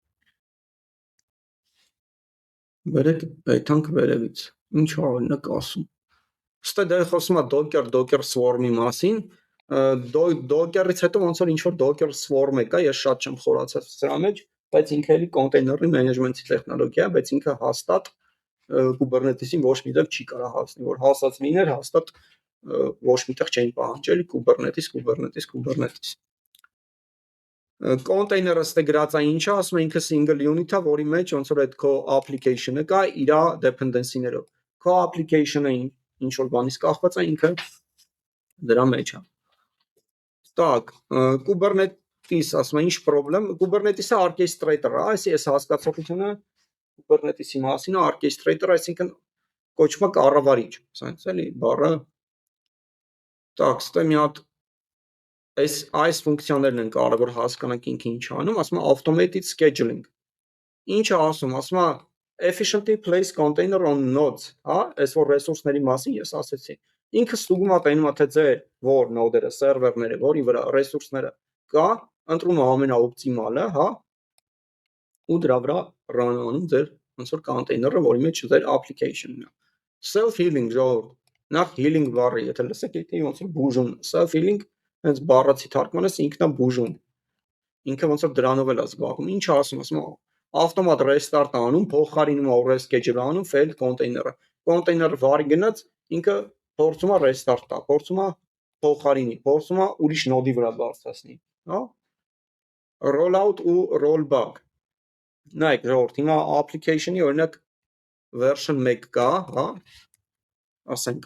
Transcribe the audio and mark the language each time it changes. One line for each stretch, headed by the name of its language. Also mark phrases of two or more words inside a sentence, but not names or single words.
Armenian: Վերեք այդանք վերևից, ինչ օրինակ ասում։ Ստե դե խոսում է Docker Swarm-ի մասին, Docker-ից հետո ոնց որ ինչ որ Docker Swarm է կա, ես շատ չեմ խորացած սրա մեջ, բայց ինքը էլի կոնտեյների մենեջմենթի տեխնոլոգիա, բայց ինքը հաստատ Kubernetes-ին ոչ մի տեղ չի կարող հասնել, որ հասած լիներ, հաստատ ոչ միտեղ չէին պահանջել Kubernetes։ Կոնտեյները ստե գրածա ինչա, ասում է ինքը
English: single unit-
Armenian: ա, որի մեջ ոնց որ այդ քո application-ը կա իր dependency-ներով։ Քո application-ը ինչ որ բանից կախված է, ինքը դրա մեջ է։ Так, Kubernetes, ասում է ինչ problem, Kubernetes-ը orchestrator է, այս հասկացողությունը Kubernetes-ի մասին է orchestrator, այսինքն կոչվում է կառավարիչ, ասենք էլի բառը։ Так, ստե մի հատ այս ֆունկցիաներն են կարևոր հասկանանք ինքը ինչ անում, ասում է
English: automated scheduling։
Armenian: Ինչ է ասում է
English: efficiently place container on nodes,
Armenian: հա, այս որ ռեսուրսների մասին ես ասեցի։ Ինքը ստուգում է տենում է թե ձեր որ նոդերը, սերվերները, որի վրա ռեսուրսները կա, ընտրում է ամենաօպտիմալը, հա, ու դրա վրա run անում ձեր ոնց որ կոնտեյները, որի մեջ ձեր application-ն է։
English: Self healing
Armenian: ժողովուրդ, նախ healing բառը, եթե լսեք, ոնց որ բուժում,
English: self healing
Armenian: հենց բառացի թարգմանես ինքնա բուժում։ Ինքը ոնց որ դրանով էլ է զբաղվում։ Ինչ ասում է ավտոմատ restart անում, փոխարինում է reschedule անում
English: failed container-
Armenian: ը։ Container-ը վարի գնաց, ինքը փորձում է restart տա, փորձում է փոխարինի, փորձում է ուրիշ նոդի վրա բարձրացնի, հա։ Rollout ու rollback։ Նայեք, ժողովուրդ, հիմա application-ի օրինակ version 1 կա, հա։ Ասենք